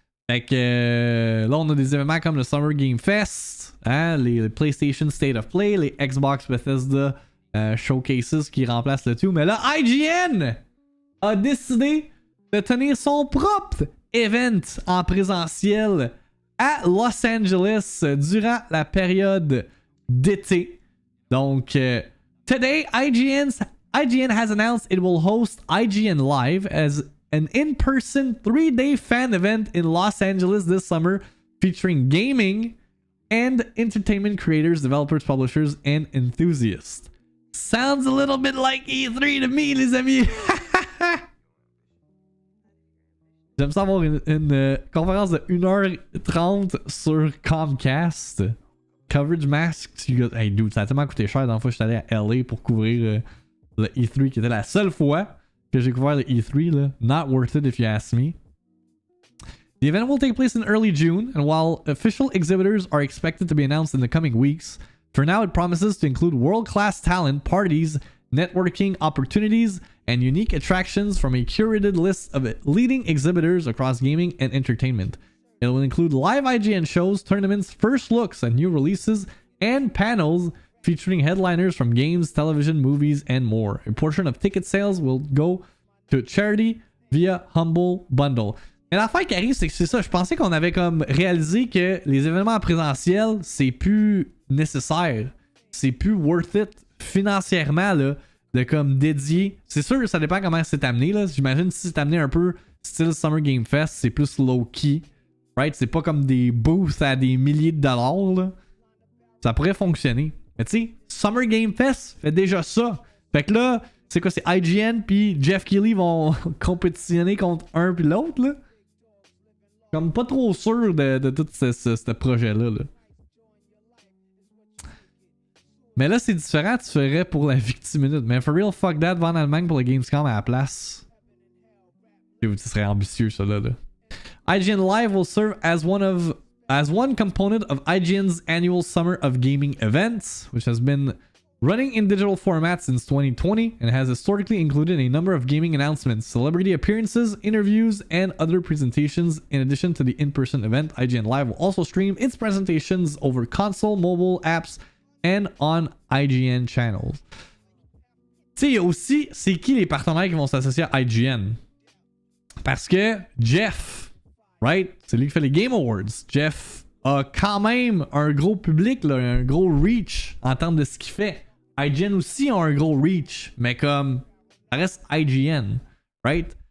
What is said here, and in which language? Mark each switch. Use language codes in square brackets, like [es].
[fr] Fait que là on a des événements comme le Summer Game Fest, hein, les PlayStation State of Play, les Xbox Bethesda Showcases qui remplacent le tout. Mais là, IGN a décidé de tenir son propre event en présentiel à Los Angeles durant la période d'été. [en] Donc, today, IGN has announced it will host IGN Live as an in-person 3-day fan event in Los Angeles this summer featuring gaming and entertainment creators, developers, publishers, and enthusiasts. Sounds a little bit like E3 to me, [fr] les amis. J'aime ça avoir une conférence de 1h30 sur Comcast. Coverage mask. [en] Hey dude, [fr] ça a tellement coûté cher. Dans la fois, je suis allé à LA pour couvrir le E3, qui était la seule fois que j'ai couvert le E3. Là. [en] Not worth it if you ask me. The event will take place in early June, and while official exhibitors are expected to be announced in the coming weeks, for now it promises to include world-class talent, parties, networking opportunities, and unique attractions from a curated list of leading exhibitors across gaming and entertainment. It will include live IGN shows, tournaments, first looks at new releases, and panels featuring headliners from games, television, movies, and more. A portion of ticket sales will go to charity via Humble Bundle. [fr] Mais l'affaire qui arrive, c'est que c'est ça. Je pensais qu'on avait comme réalisé que les événements en présentiel, c'est plus nécessaire. C'est plus [en] worth it [fr] financièrement, là. De comme dédier. C'est sûr, ça dépend comment c'est amené. Là. J'imagine si c'est amené un peu style Summer Game Fest, c'est plus low-key. [en] Right? [fr] C'est pas comme des booths à des milliers de dollars. Là. Ça pourrait fonctionner. Mais tu sais, Summer Game Fest fait déjà ça. Fait que là, c'est quoi? C'est IGN puis Jeff Keighley vont compétitionner contre un puis l'autre. Là. Comme pas trop sûr de tout ce projet-là. Là. Mais là, c'est différent, tu ferais pour la VIICTIIMINUTE. Mais [en] for real, fuck that, [fr] va en Allemagne pour le Gamescom à la place. Ce serait ambitieux, ça là. [en] IGN Live will serve as one component of IGN's annual Summer of Gaming events, which has been running in digital format since 2020 and has historically included a number of gaming announcements, celebrity appearances, interviews, and other presentations. In addition to the in-person event, IGN Live will also stream its presentations over console, mobile apps, and on IGN channels. [fr] Tu sais, il y a aussi, c'est qui les partenaires qui vont s'associer à IGN? Parce que Jeff, [en] right? [fr] C'est lui qui fait les Game Awards. Jeff a quand même un gros public, là, un gros reach en termes de ce qu'il fait. IGN aussi a un gros reach, mais comme ça reste IGN, [en] right?